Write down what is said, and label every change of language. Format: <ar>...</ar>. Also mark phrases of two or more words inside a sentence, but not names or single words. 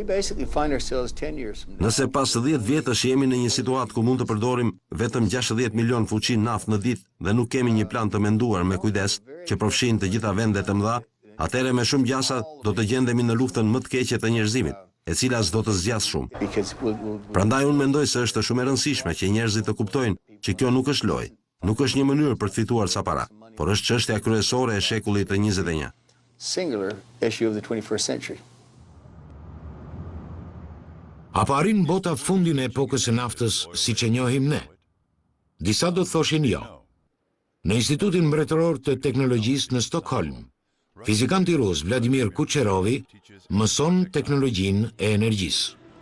<sq>Nëse pas 10 vjetësh jemi në një situatë ku mund të përdorim vetëm 60 milion fuqi naftë në ditë dhe nuk kemi një plan të menduar me kujdes që përfshin të gjitha vendet e mëdha, atëherë me shumë gjasa do të gjendemi në luftën më të keqe të njerëzimit, e cila s'do të zgjas shumë. Prandaj unë mendoj se është shumë e rëndësishme që njerëzit të kuptojnë që kjo nuk është lojë, nuk është një mënyrë për të fituar sa para, por është çështja kryesore e shekullit të 21.</sq> <en>Singular issue of the 21st century.</en> <sq>Apo arrin bota fundin e epokës së naftës siç e njohim ne? Disa do thoshin jo. Në Institutin Mbretëror të Teknologjisë në Stockholm, fizikanti rus Vladimir Kucherovi mëson teknologjinë e energjisë.</sq>